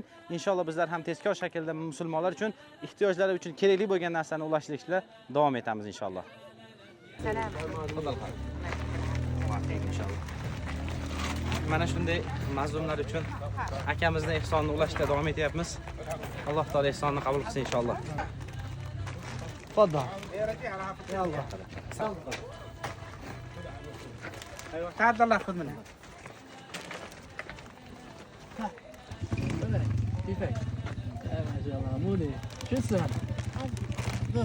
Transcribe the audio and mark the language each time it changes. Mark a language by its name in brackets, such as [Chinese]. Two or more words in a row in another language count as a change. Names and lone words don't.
[Uzbek] Inshaalloh bizlar ham tezkor shaklda musulmonlar uchun ehtiyojlari uchun kerakli bo'lgan narsani ulashtirishda davom etamiz inshaalloh. Inshaalloh. Mana shunday mazlumlar uchun akamizni ehsonni ulashda davom etyapmiz. Alloh taolo ehsonni qabul qilsin inshaalloh. [Arabic] تفضل. يا الله. ايوه تعال الله خذ منها كيفك؟ ما شاء الله مولي شو اسمها؟